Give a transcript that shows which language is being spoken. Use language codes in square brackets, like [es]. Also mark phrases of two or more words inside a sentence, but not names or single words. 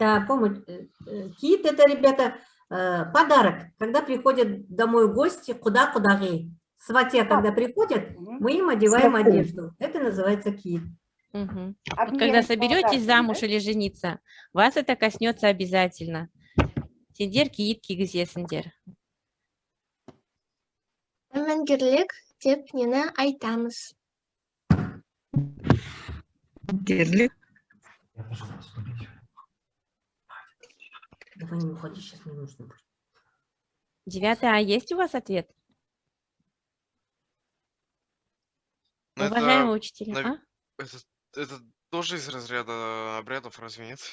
[ru] Да, помощь. Кит – это, ребята, подарок. Когда приходят домой гости, куда-кудагы. Сватья, когда приходят, мы им одеваем одежду. Это называется кит. Вот когда соберетесь замуж или жениться, вас это коснется обязательно. [kk] Сендер киит кигізесіңдер. Әмәнгерлік деп нені айтамыз? Дерлік. [ru] Давай не уходи, сейчас мне нужно будет. 9, есть у вас ответ? Ну, Уважаемые учителя. Это тоже из разряда обрядов, разве нет?